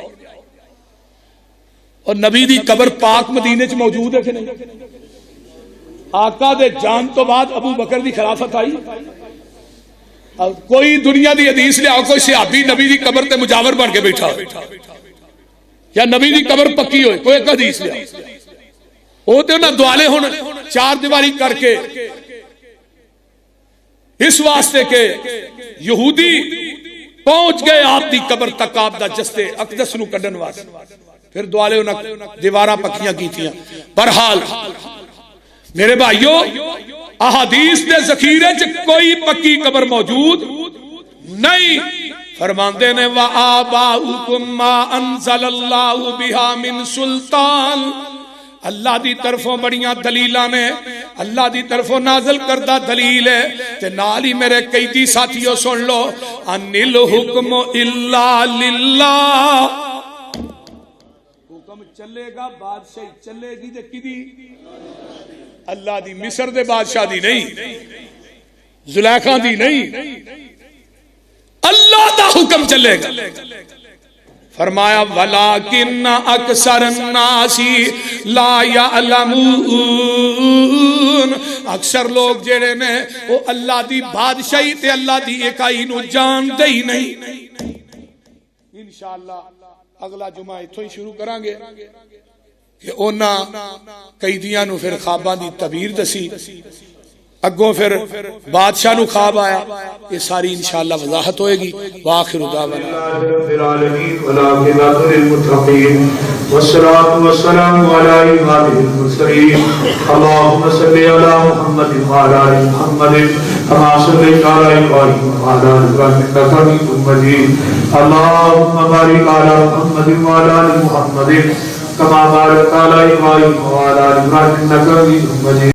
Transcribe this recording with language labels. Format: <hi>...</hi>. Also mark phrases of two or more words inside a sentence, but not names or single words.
<pa>اور نبی دی قبر پاک مدینے چ موجود ہے کہ نہیں. آقا دے جان تو بعد ابو بکر دی خلافت آئی. کوئی دنیا دی حدیث لے آؤ کوئی صحابی نبی دی قبر تے مجاور بن کے بیٹھا ہو یا نبی دی قبر پکی ہوئے کوئی ایک حدیث لے آؤ. وہ تے انہاں دوالے ہن 4 دیواری کر کے اس واسطے کہ یہودی پہنچ گئے آپ دی قبر تک آپ دا جستے اقدس نو کڈن واسطے پھر دوالے انہاں دیواراں پکیاں کیتیاں. بہرحال میرے بھائیو احادیث دے ذخیرے چ کوئی پکی قبر موجود نہیں. فرماندے نے</pa> <ar>وآباؤکم ما انزل اللہ بہا من سلطان.</ar> <pa>اللہ دی طرفوں بڑیاں دلیلاں نے اللہ دی طرفوں نازل کردہ دلیل ہے تے نال ہی میرے قیدی ساتھیوں سن لو</pa> <ar>ان الحکم الا للہ.</ar> <pa>حکم چلے گا بادشاہی چلے گی تے کدی اللہ دی. مصر دے بادشاہ دی نہیں زلیخا دی نہیں اللہ دا حکم چلے گا.</pa> <ar>فرمایا ولیکن اکثر الناس لا یعلمون.</ar> <pa>اکثر لوگ جڑے نے وہ اللہ دی بادشاہی تے اللہ دی اکائی نو جان دے ہی نہیں. انشاءاللہ اگلا جمعہ اتھوں ہی شروع کریں گے کہ اونا قیدیاں نو پھر خواباں دی تعبیر دسی، اگوں پھر بادشاہ نو خواب آیا، یہ ساری انشاءاللہ وضاحت ہوئے گی۔</pa> <ar>وآخر دعوانا رب العالمین والعاقبۃ للمتقین والصلاة والسلام علی امام المرسلین اللهم صل علی محمد وعلی آل محمد كما صليت على ابراہیم وعلى آل ابراہیم انک حمید مجید اللهم بارک علی محمد وعلى آل محمد كما باركت على ابراہیم وعلى آل ابراہیم انک حمید مجید۔</ar>